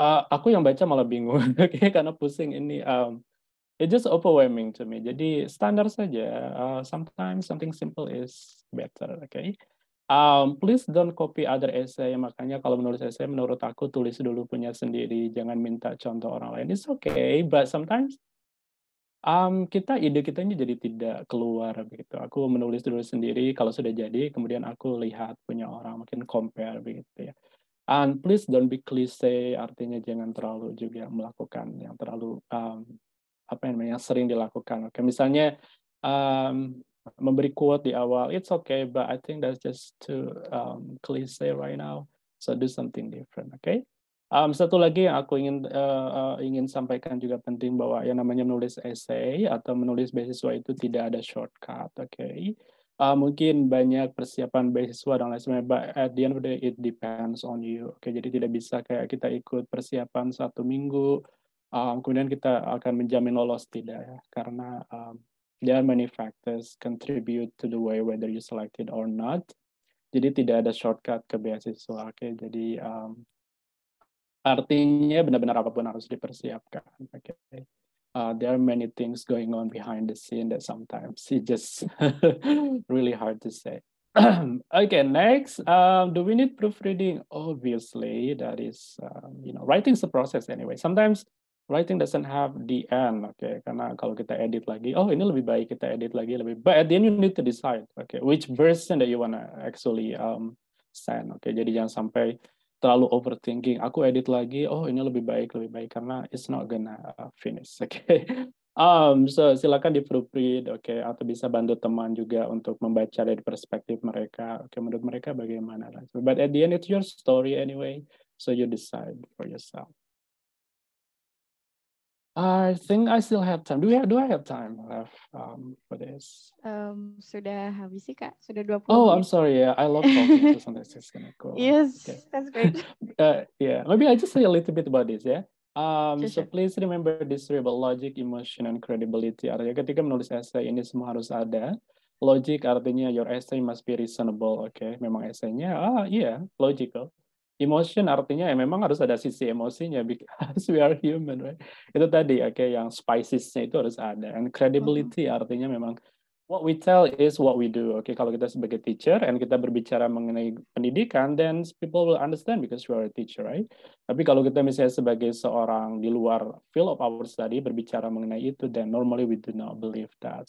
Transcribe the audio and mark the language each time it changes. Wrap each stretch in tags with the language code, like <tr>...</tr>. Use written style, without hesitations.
<id>Aku yang baca malah bingung, karena pusing ini.</id> <en>It's just overwhelming to me.</en> <id>Jadi standar saja.</id> <en>Sometimes something simple is better. Okay. Please don't copy other essay.</en> <id>Makanya kalau menulis essay, menurut aku tulis dulu punya sendiri. Jangan minta contoh orang lain.</id> <en>It's okay, but sometimes</en> <id>ide kita ini jadi tidak keluar begitu. Aku menulis dulu sendiri, kalau sudah jadi, kemudian aku lihat punya orang, mungkin compare begitu ya.</id> <en>And please don't be cliche,</en> <id>artinya jangan terlalu juga melakukan yang terlalu yang sering dilakukan. Oke, misalnya memberi quote di awal,</id> <en>it's okay, but I think that's just too cliche right now. So do something different, okay?</en> <id>Satu lagi yang aku ingin sampaikan juga penting bahwa yang namanya menulis essay atau menulis beasiswa itu tidak ada shortcut, okay? Mungkin banyak persiapan beasiswa dan lain sebagainya,</id> <en>but at the end of the day it depends on you.</en> <id>Oke, jadi tidak bisa kayak kita ikut persiapan 1 minggu, kemudian kita akan menjamin lolos, tidak ya, karena</id> <en>there are many factors contribute to the way whether you selected or not.</en> <id>Jadi tidak ada shortcut ke beasiswa, oke? Jadi artinya benar-benar apapun harus dipersiapkan. Okay.</id> <en>There are many things going on behind the scene that sometimes it's just really hard to say. Okay, next, do we need proofreading? Obviously, that is, writing's a process anyway. Sometimes writing doesn't have the end, okay?</en> <id>Karena kalau kita edit lagi, oh ini lebih baik kita edit lagi lebih.</id> <en>But at the end you need to decide, okay, which version that you wanna actually send, okay?</en> <id>Jadi jangan sampai terlalu overthinking. Aku edit lagi, oh ini lebih baik karena</id> <en>it's not gonna finish, okay?</en> <id>So silakan di proofread, okay? Atau bisa bantu teman juga untuk membaca dari perspektif mereka, okay? Menurut mereka bagaimana?</id> <en>But at the end it's your story anyway, so you decide for yourself. I think I still have time. Do I have time left for this?</en> <id>Sudah habis sih Kak, sudah 20 Oh, menit.</id> <en>I'm sorry. Yeah, I love talking, so sometimes it's gonna go. Yes, okay. That's great. Yeah, maybe I just say a little bit about this, yeah. So Sure. please remember this three about logic, emotion, and credibility.</en> <id>Artinya ketika menulis essay ini semua harus ada.</id> <en>Logic</en> <id>artinya</id> <en>your essay must be reasonable, okay?</en> <id>Memang essaynya, logical. Emotion artinya memang harus ada sisi emosinya</id> <en>because we are human, right?</en> <id>Itu tadi, okay, yang spicesnya itu harus ada.</id> <en>And credibility</en> <id>artinya memang</id> <en>what we tell is what we do. Okay,</en> <id>kalau kita sebagai</id> <en>teacher and</en> <id>kita berbicara mengenai pendidikan,</id> <en>then people will understand because you are a teacher, right?</en> <id>Tapi kalau kita misalnya sebagai seorang di luar</id> <en>field of our study</en> <id>berbicara mengenai itu,</id> <en>then normally we do not believe that.</en>